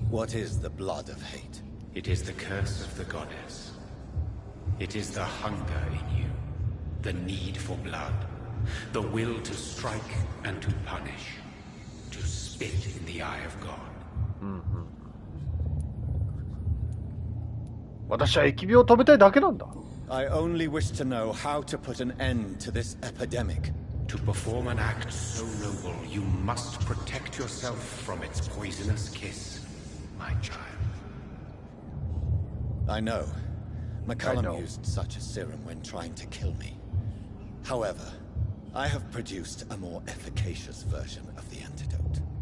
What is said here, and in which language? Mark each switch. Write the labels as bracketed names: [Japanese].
[English] What is the blood of hate? It is the curse of the goddess. It is the hunger in you, the need for blood, the will to strike and to punish, to spit in the eye of God. [Japanese] 私は疫病を止めたいだけなんだ。 [English] I only wish to know how to put an end to this epidemic. To perform an act so noble, you must protect yourself from its poisonous kiss, my child. I know. McCullum used such a serum when trying to kill me. However, I have produced a more efficacious version of the antidote.